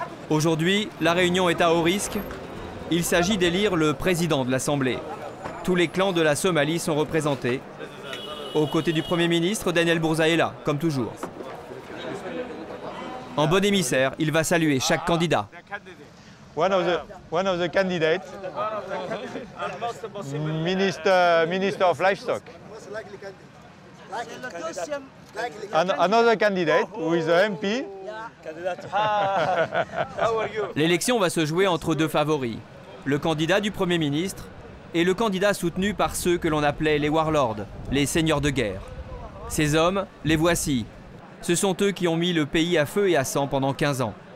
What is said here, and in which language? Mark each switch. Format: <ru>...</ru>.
<fr>Aujourd'hui, la réunion est à haut risque. Il s'agit d'élire le président de l'Assemblée. Tous les clans de la Somalie sont représentés. Aux côtés du Premier ministre, Daniel Bourzaï est là, comme toujours. En bon émissaire, il va saluer chaque candidat.</fr> <en>One of the candidates, Minister of Livestock. Another candidate who is a MP.</en> <fr>L'élection va se jouer entre deux favoris, le candidat du Premier ministre et le candidat soutenu par ceux que l'on appelait les warlords, les seigneurs de guerre. Ces hommes, les voici. Ce sont eux qui ont mis le pays à feu et à sang pendant 15 ans.</fr>